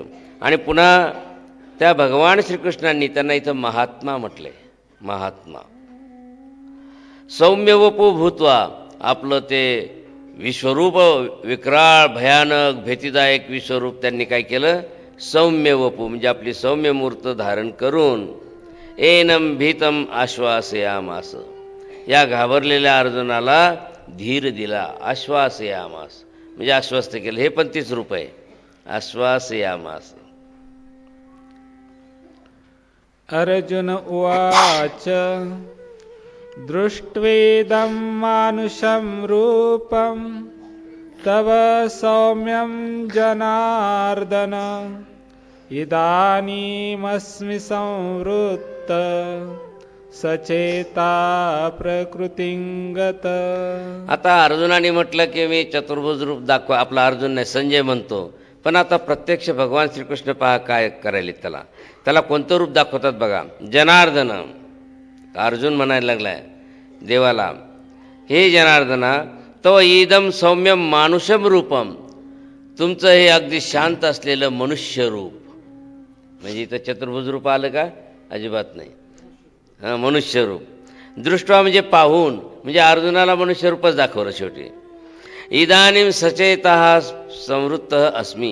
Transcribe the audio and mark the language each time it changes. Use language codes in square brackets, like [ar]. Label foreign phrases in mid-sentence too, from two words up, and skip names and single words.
[mr] आणि पुन्हा त्या भगवान श्रीकृष्णांनी त्यांना इथं महात्मा म्हटले. महात्मा [sa] सौम्य वपू भूत्वा, [mr] आपलं ते विश्वरूप विक्राळ भयानक भीतीदायक विश्वरूप त्यांनी काय केलं, सौम्य वपू म्हणजे आपली सौम्य मूर्त धारण करून [sa] एनं भीतम आश्वासयामास. [mr] या घाबरलेल्या अर्जुनाला धीर दिला, आश्वासयामास म्हणजे आश्वस्त केलं. हे पण तीच रूप आहे, आश्वासयामास. [sa] अर्जुन उवाच दृष्ट्वेदं मानुषं रूपं तव सौम्यं जनार्दन इदानीमस्मि संवृत्त सचेता प्रकृतिंगत. [mr] आता अर्जुनाने म्हटलं की मी चतुर्भुज रूप दाखवा. आपला अर्जुन नाही, संजय म्हणतो. पण आता प्रत्यक्ष भगवान श्रीकृष्ण पहा काय करायले. त्याला कोणतं रूप दाखवतात बघा. जनार्दन. अर्जुन म्हणायला लागलाय देवाला, हे जनार्दना, तो [sa] इदम सौम्यम मानुषम रूपम. [mr] तुमचं हे अगदी शांत असलेलं मनुष्य रूप. म्हणजे इथं चतुर्भुज रूप आलं का? अजिबात नाही. हां, मनुष्य रूप. दृष्टवा म्हणजे पाहून, म्हणजे अर्जुनाला मनुष्य रूपच दाखवलं शेवटी. [sa] इदानीम सचेतः संवृत्त अस्मी.